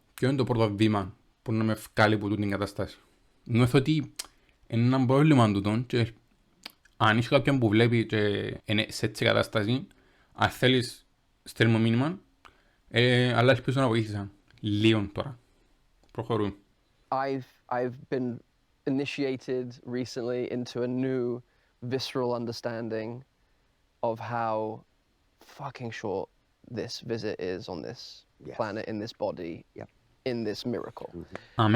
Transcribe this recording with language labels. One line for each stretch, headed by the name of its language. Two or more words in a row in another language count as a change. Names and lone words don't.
Greek: Ποιο είναι το πρώτο βήμα που να με βγάλει από την κατάσταση? Νιώθω ότι είναι ένα πρόβλημα τούτο και αν είσαι κάποιον που βλέπει και είναι σε έτσι κατάσταση, αν θέλεις στέλνει μου μήνυμα, αλλά ελπίζω να βοήθησα λίγο τώρα. Προχωρούμε.
English: I've been initiated recently into a new visceral understanding of how fucking short this visit is on this planet, in this body, in this miracle. Amen.